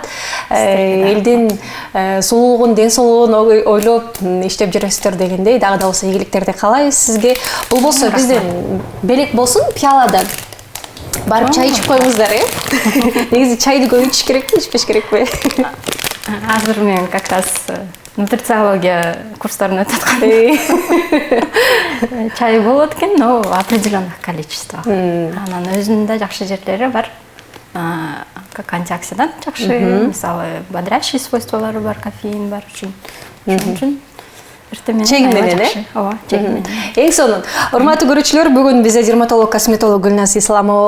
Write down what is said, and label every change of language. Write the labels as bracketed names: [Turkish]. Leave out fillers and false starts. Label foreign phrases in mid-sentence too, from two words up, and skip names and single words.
[Kyrgyz] Элдин сулуулугун, ден соолугун ойлоп иштеп жүрөсүздөр дегендей, дагы да болсо ийгиликтерди каалайбыз сизге. Бул болсо бизден белек болсун, пиаладан барып чай ичип коюңуздар, Негизи чайды көп ичиш керекпи, ичпеш керекпи? Азыр мен [Russian] как раз [Kyrgyz] нутрициология курстарын өтүп аткам. Чай болот экен, [Russian] но определенных количество. [Kyrgyz] Анан өзүнүн да жакшы жерлери бар. [Russian] Как антиоксидант [Kyrgyz] жакшы, мисалы бодрящий свойстволору бар, кофеин бар үчүн. Ошон үчүн чегим менен, Ооба, чегим менен. Эң сонун. Урматтуу көрүүчүлөр, бүгүн бизде дерматолог, косметолог Гүлназ Исламова болду.